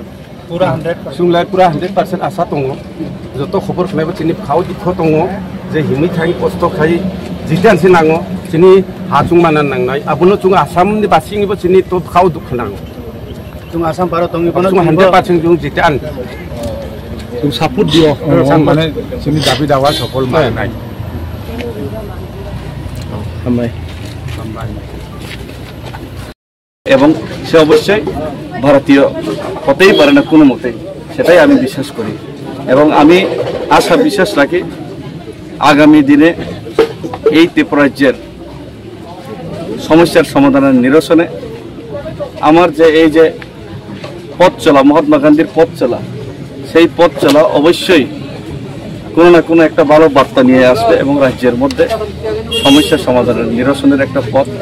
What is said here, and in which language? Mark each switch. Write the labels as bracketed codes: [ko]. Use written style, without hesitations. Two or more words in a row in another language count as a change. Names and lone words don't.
[trp] पूरा 100% सुंलाय पूरा 100% आसा दङ जत खबर खनायबो चिनि खाव दिखो दङ जे हिमै थाइ कष्ट खाइ जितानसि नाङो चिनि हाचुं माना नांनाय आबनो chung आसामनि बासिङिबो चिनि तो खाव दुख नाङो chung आसाम भारत दंनि बन 100% chung जितान chung सापोर्ट दियो माने चिनि दाबि दावा सफल मानाय [bn] এবং সে অবশ্যই ভারতীয় হতেই পারে না কোনো মতে সেটাই আমি বিশ্বাস করি এবং আমি আশা বিশ্বাস রাখি আগামী দিনে এই ত্রিপুরা রাজ্যের সমস্যার সমাধানের নিরসনে আমার যে এই যে পথ চলা মহাত্মা গান্ধীর পথ চলা সেই পথ চলা অবশ্যই কোনো না কোনো একটা ভালো বার্তা নিয়ে আসবে এবং রাজ্যের মধ্যে সমস্যা সমাধানের নিরসনের একটা পথ